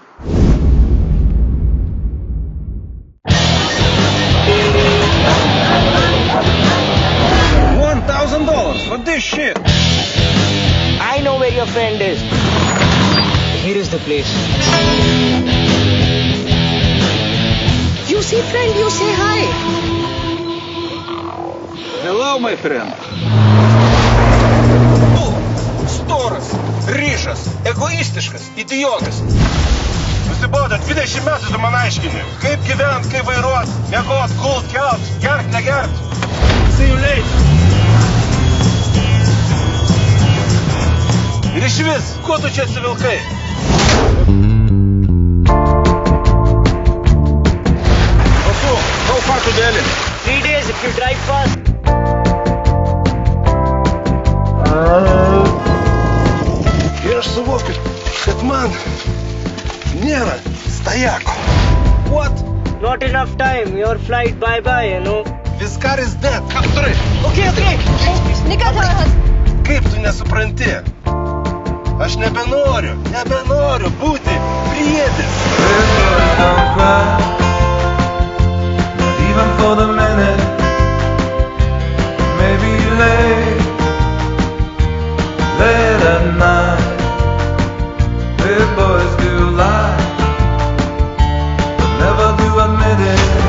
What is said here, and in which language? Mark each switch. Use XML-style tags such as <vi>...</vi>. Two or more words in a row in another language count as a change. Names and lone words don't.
<en>$1,000 for this shit. I know where your friend is. Here is the place. You see friend, you say hi. Hello, my friend.</en> <lt>Tu, storas, ryšas, egoistiškas, idiotas. Nusibodo 20 metų tu man aiškini. Kaip gyvent, kaip vairuot, miegot, gult, kelt, gert, negert.</lt> <en>See you later.</en> <lt>Ir išvis, kuo tu čia atsivilkai? O tu,</lt> <en>how far to Delhi? 3 days if you drive fast.</en> <lt>Ir aš suvokiu, kad man nėra stajako.</lt> <en>What? Not enough time. Your flight bye-bye, you know. This car is dead.</en> <lt>Ką tu darai? Okay. Nikolaus. Kaip tu nesupranti? Aš nebenoriu būti priedis.</lt> <en>Don't cry, not even for the minute. Maybe late at night. Big boys do lie, but never do admit it.</en>